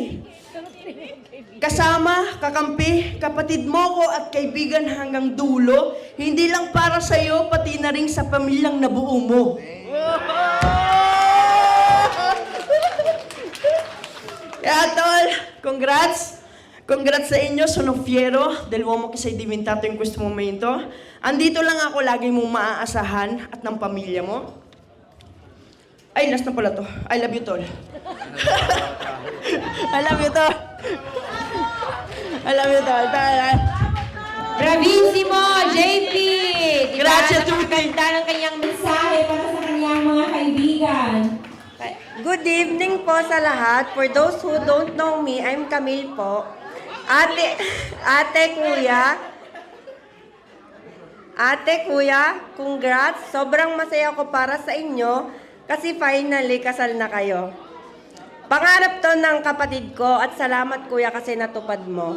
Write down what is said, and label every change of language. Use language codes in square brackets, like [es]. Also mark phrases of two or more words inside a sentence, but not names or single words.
[tl] Kasama, kakampi, kapatid mo ko at kaibigan hanggang dulo, hindi lang para sa'yo, pati na rin sa pamilyang nabuo mo. Kaya tol, congrats! Congrats sa inyo, [it] sono fiero del uomo che sei diventato in questo momento. [tl] Andito lang ako, lagi mong maaasahan at ng pamilya mo. Ay, last na pala to. [en] I love you, [tl] tol. [en] I love you, tol. I love you, tol. [it] Bravissimo, JP! Grazie, [tl] Napakaganda ng kanyang mensahe para sa kanyang mga kaibigan. [en] Good evening [tl] po sa lahat. [en] For those who don't know me, I'm Camille po. [tl] Ate, kuya, [en] congrats. [tl] Sobrang masaya ko para sa inyo kasi finally kasal na kayo. Pangarap to ng kapatid ko at salamat kuya kasi natupad mo.